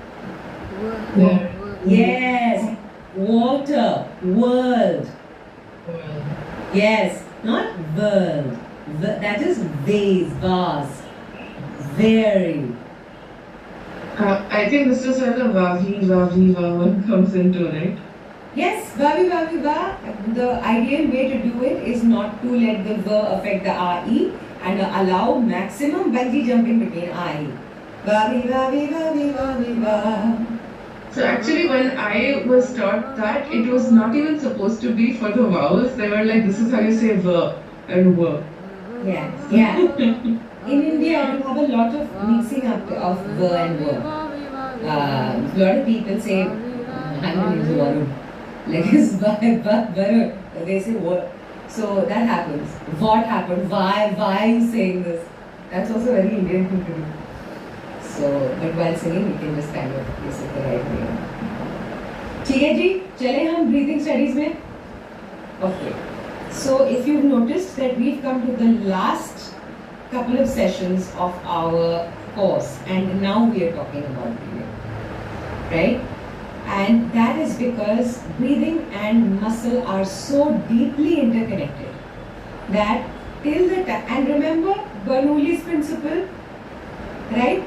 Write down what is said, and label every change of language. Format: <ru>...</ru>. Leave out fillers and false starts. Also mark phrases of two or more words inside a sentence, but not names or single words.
<en>Yes. Water. World. Yes. Not world. That is vase. Very. I think this is where the vavi comes into, right? Yes, vavi va. The ideal way to do it is not to let the va affect the RE and allow maximum bungee jumping between RE. Vavi va. So actually when I was taught that, it was not even supposed to be for the vowels. They were like, this is how you say v and w. Yeah. In India, we have a lot of mixing up of v and w. A lot of people say, I'm going to use Varun. Like it's Varun. They say what. So that happens. What happened? Why are you saying this? That's also a very Indian thing to do. So, but while singing, we can just kind of use it the right way.</en> <hi>ठीक है जी, चले हम</hi> <en>breathing studies</en> <hi>में.</hi> <en>Okay. So if you've noticed that we've come to the last couple of sessions of our course and now we are talking about breathing, right? And that is because breathing and muscle are so deeply interconnected that till the time, and remember Bernoulli's principle, right?</en>